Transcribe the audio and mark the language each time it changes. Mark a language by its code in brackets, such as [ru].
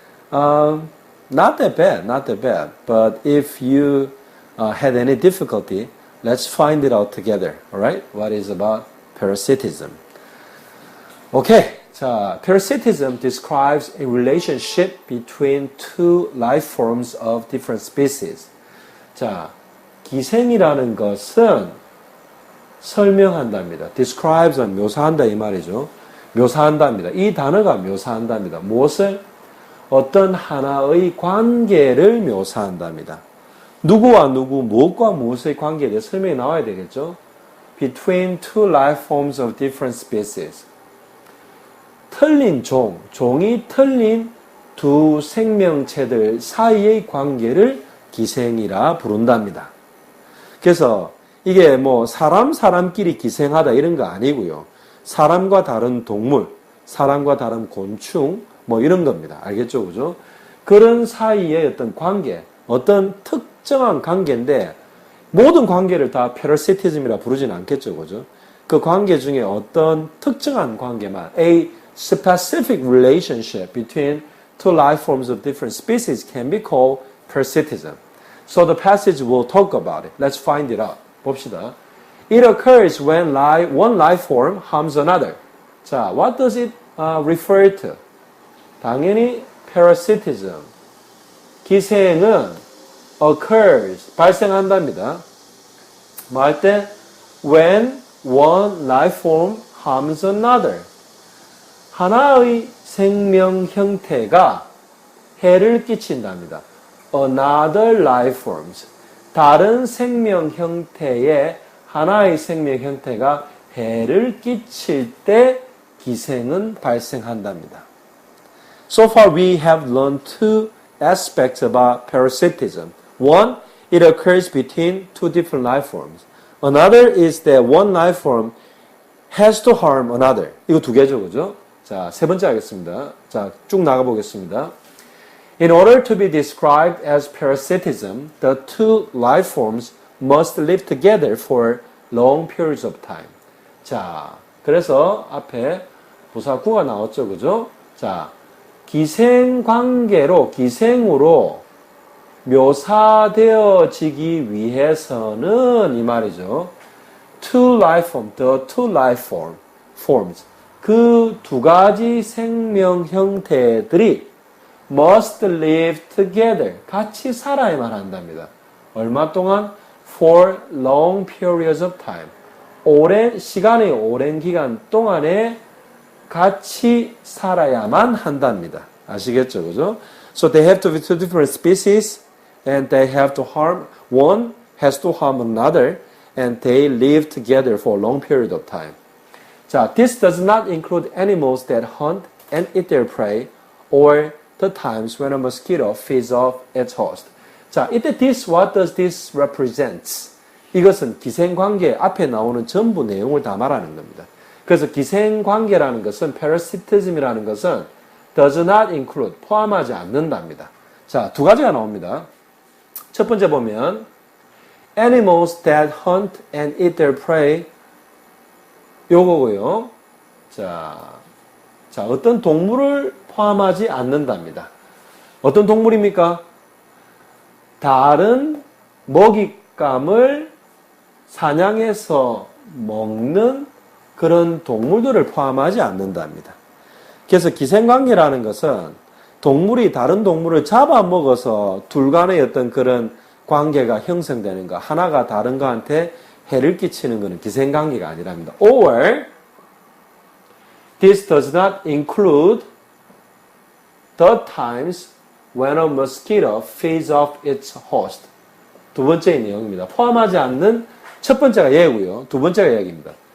[en] Not that bad. But if you had any difficulty, let's find it out together. Alright? What is about parasitism? Okay, 자, parasitism describes a relationship between two life forms of different species. [ko] 자, 기생이라는 것은 설명한답니다. describes은 묘사한다 이 말이죠. 묘사한답니다. 이 단어가 묘사한답니다. 무엇을? 어떤 하나의 관계를 묘사한답니다. 누구와 누구, 무엇과 무엇의 관계에 대해 설명이 나와야 되겠죠. [en] Between two life forms of different species. [ko] 틀린 종이 틀린 두 생명체들 사이의 관계를 기생이라 부른답니다. 그래서 이게 뭐 사람끼리 기생하다 이런 거 아니고요. 사람과 다른 동물, 사람과 다른 곤충 뭐 이런 겁니다. 알겠죠? 그죠? 그런 사이의 어떤 관계, 어떤 특정한 관계인데 모든 관계를 다 parasitism이라 부르지는 않겠죠. 그죠? 그 관계 중에 어떤 특정한 관계만 [en] a specific relationship between two life forms of different species can be called parasitism. So the passage will talk about it. Let's find it out. [ko] 봅시다. [en] It occurs when one life form harms another. 자, what does it refer to? [ko] 당연히 [en] parasitism. [ko] 기생은 occurs, 발생한답니다. 뭐 할 때? [en] When one life form harms another. [ko] 하나의 생명 형태가 해를 끼친답니다. [en] Another life forms. [ko] 다른 생명 형태의 하나의 생명 형태가 해를 끼칠 때 기생은 발생한답니다. [en] So far we have learned two aspects about parasitism. One, it occurs between two different life forms. Another is that one life form has to harm another. [ko] 이거 두 개죠, 그죠? 자, 세 번째 하겠습니다. 자, 쭉 나가보겠습니다. [en] In order to be described as parasitism, the two life forms must live together for long periods of time. [ko] 자, 그래서 앞에 부사구가 나왔죠, 그죠? 자, 기생관계로, 기생으로 묘사되어지기 위해서는 이 말이죠. [en] Two life forms, the two life forms. [ko] 그 두 가지 생명 형태들이 [en] must live together. [ko] 같이 살아야만 한답니다. 얼마 동안? [en] For long periods of time. [ko] 오랜 기간 동안에 같이 살아야만 한답니다. 아시겠죠? 그죠? [en] So they have to be two different species and they have to harm, one has to harm another and they live together for a long period of time. 자, this does not include animals that hunt and eat their prey or the times when a mosquito feeds off its host. 자, [ko] 이때 [en] what does this represents? [ko] 이것은 기생관계 앞에 나오는 전부 내용을 다 말하는 겁니다. 그래서 기생관계라는 것은 parasitism이라는 것은 [en] does not include [ko] 포함하지 않는답니다. 자, 두 가지가 나옵니다. 첫 번째 보면 [en] animals that hunt and eat their prey [ko] 요거고요. 자, 어떤 동물을 포함하지 않는답니다. 어떤 동물입니까? 다른 먹잇감을 사냥해서 먹는 그런 동물들을 포함하지 않는답니다. 그래서 기생관계라는 것은 동물이 다른 동물을 잡아먹어서 둘 간의 어떤 그런 관계가 형성되는 거, 하나가 다른 거한테 해를 끼치는 것은 기생관계가 아니랍니다. [en] Or, this does not include the times when a mosquito feeds off its host. [ko] 두 번째 내용입니다. 포함하지 않는 첫 번째가 얘고요. 두 번째가 얘기입니다.